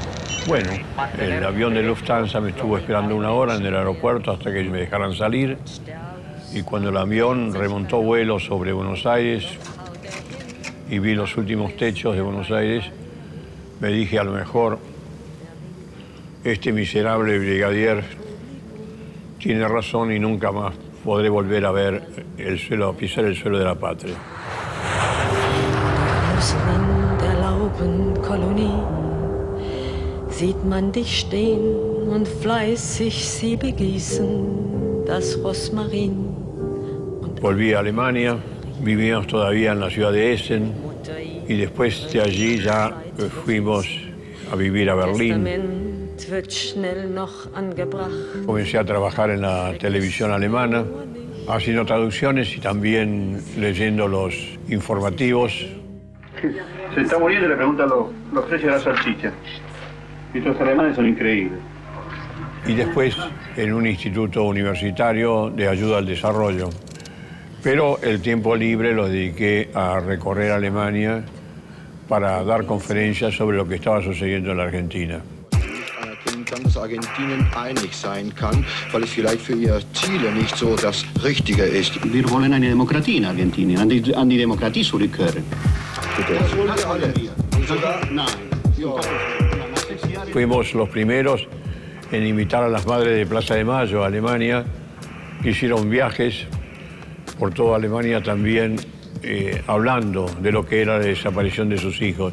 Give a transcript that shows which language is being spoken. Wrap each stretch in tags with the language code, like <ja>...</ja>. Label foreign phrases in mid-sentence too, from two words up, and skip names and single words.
<es>Bueno, el avión de Lufthansa me estuvo esperando una hora en el aeropuerto hasta que me dejaran salir, y cuando el avión remontó vuelo sobre Buenos Aires y vi los últimos techos de Buenos Aires, me dije, a lo mejor este miserable brigadier tiene razón y nunca más podré volver a ver el suelo, a pisar el suelo de la patria.</es> <de>Sieht man dich stehen und fleißig sie begießen, das Rosmarin.</de> <es>Volví a Alemania, vivíamos todavía en la ciudad de Essen y después de allí ya fuimos a vivir a Berlín. Comencé a trabajar en la televisión alemana, haciendo traducciones y también leyendo los informativos. Se está muriendo y le preguntan los precios de la salchicha. Y los alemanes son increíbles. Y después en un instituto universitario de ayuda al desarrollo. Pero el tiempo libre lo dediqué a recorrer Alemania para dar conferencias sobre lo que estaba sucediendo en la Argentina.</es> <de>Dass Argentinien einig sein kann, weil es vielleicht für ihre Ziele nicht so das Richtige ist. Wir wollen eine Demokratie in Argentinien, an die Demokratie zurückkehren.</de> <es>Fuimos los primeros en invitar a las madres de Plaza de Mayo a Alemania, que hicieron viajes por toda Alemania también hablando de lo que era la desaparición de sus hijos.</es>